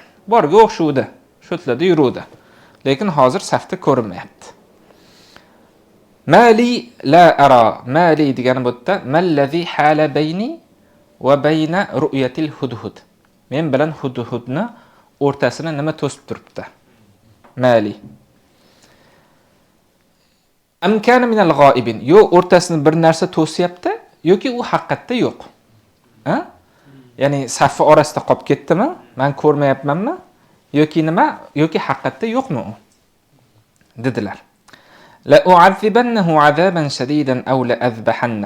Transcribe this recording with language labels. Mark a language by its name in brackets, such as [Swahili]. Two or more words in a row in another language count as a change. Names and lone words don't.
[Uzbek] Borga o'xshuvdi, shutlarda yuruvdi. Lekin hozir safda ko'rinmayapti. [Arabic] ما لي لا أرى. Mali [Uzbek] degani bu yerda [Arabic] ما الذي حال بيني وبين رؤية الهدهد. [Uzbek] Men bilan hudhudni o'rtasini nima to'sib turibdi? [Arabic] ما لي أم كان من الغائبين. [Uzbek] Yo o'rtasini bir narsa to'syapti yoki u haqiqatda yo'q. Ya'ni safi orasida qolib ketdimi? Men ko'rmayapmanmi? Yoki nima? Yoki haqiqatda yo'qmi u? Dedilar. [Arabic] لأعذبنه عذابا شديدا أو لأذبحنه.